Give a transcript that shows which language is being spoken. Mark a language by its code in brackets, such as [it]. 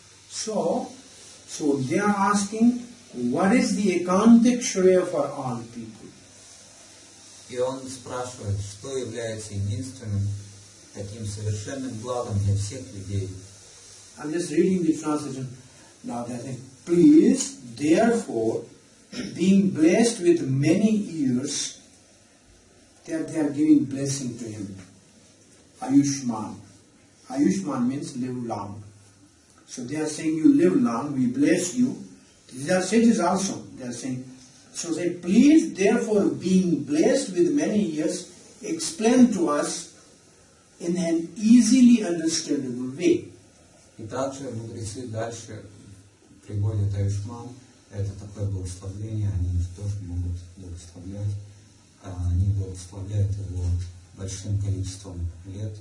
[en] So they are asking, what is the ekantik Shriya for all people? [ru] И он спрашивает, что является единственным таким совершенным благом для всех людей. [en] I'm just reading the translation now. They're saying, please, therefore, being blessed with many years, they are giving blessing to him. Ayushman. Ayushman means live long. So they are saying, you live long, we bless you. These are sages also. They are saying, so say, please, therefore, being blessed with many years, explain to us in an easily understandable way. [ru] И также мудрецы дальше приводят Аюшман, это такое благословение, они тоже могут благословлять, они благословляют его большим количеством лет.